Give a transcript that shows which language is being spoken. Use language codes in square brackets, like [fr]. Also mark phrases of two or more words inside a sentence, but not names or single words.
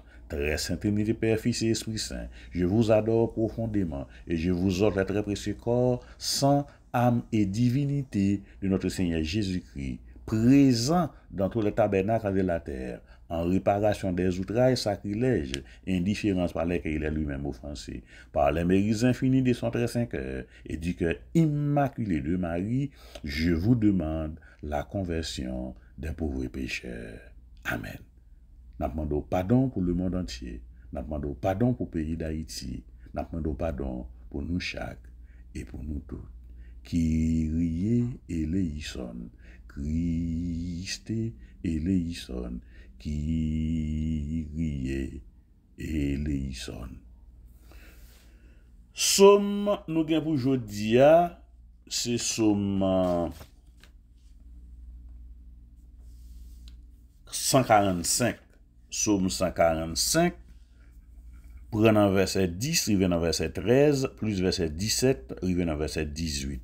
[fr] Très Sainte Trinité, Père, Fils et Esprit Saint, je vous adore profondément et je vous offre le très précieux corps, sang, âme et divinité de notre Seigneur Jésus-Christ, présent dans tous les tabernacles de la terre, en réparation des outrages, sacrilèges, indifférences par lesquelles il est lui-même offensé, par les mérites infinis de son très saint cœur et du cœur immaculé de Marie, je vous demande la conversion des pauvres pécheurs. Amen. Nous demandons pardon pour le monde entier. Nous demandons pardon pour le pays d'Haïti. Nous demandons pardon pour nous chaque et pour nous tous. [el] Κύριε ἐλέησον, Χριστὲ ἐλέησον, Κύριε ἐλέησον. [fr] Somme nous gagnons pour aujourd'hui, c'est somme 145. Somme 145, prenant verset 10, rive dans verset 13, plus verset 17, rive dans verset 18.